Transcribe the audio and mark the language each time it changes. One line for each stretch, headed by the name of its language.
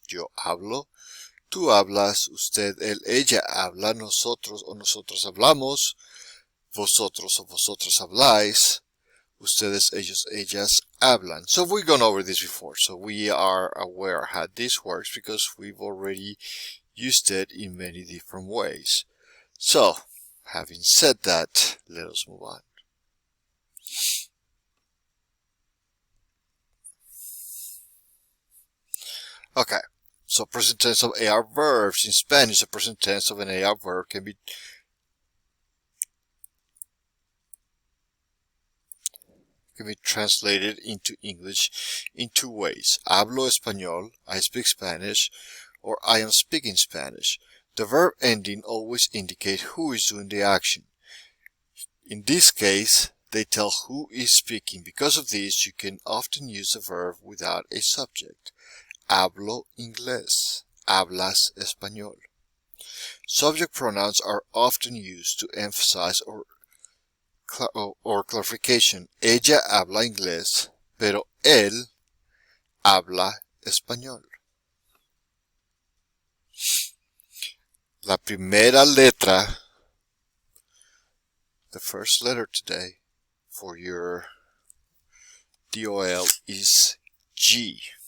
Spanish: Yo hablo, tú hablas, usted, él, ella habla, nosotros o nosotros hablamos, vosotros o vosotras habláis, ustedes, ellos, ellas hablan.
English: So we've gone over this before, so we are aware how this works because we've already used it in many different ways. So, having said that, let us move on. Okay, so present tense of AR verbs. In Spanish, the present tense of an AR verb can be translated into English in two ways.
Spanish: Hablo español,
English: I speak Spanish, or I am speaking Spanish. The verb ending always indicates who is doing the action. In this case, they tell who is speaking. Because of this, you can often use the verb without a subject.
Spanish: Hablo inglés. Hablas español.
English: Subject pronouns are often used to emphasize or clarification.
Spanish: Ella habla inglés, pero él habla español. La primera letra,
English: the first letter today for your DOL is G.